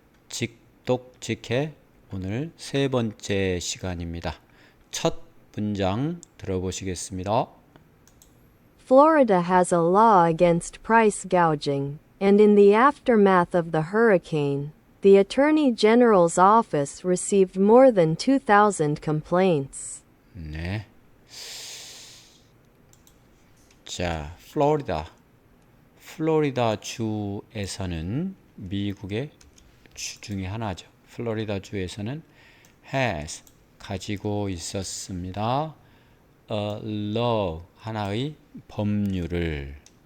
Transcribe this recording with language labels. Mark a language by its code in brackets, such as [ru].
[ko] 직독직해 오늘 세 번째 시간입니다. 첫 문장 들어보시겠습니다. [en] Florida has a law against price gouging, and in the aftermath of the hurricane, the Attorney General's office received more than 2,000 complaints. [ko] 네. 자, 플로리다 주에서는 미국의 주 중에 하나죠. 플로리다 주에서는 has 가지고 있었습니다. A law 하나의 법률을.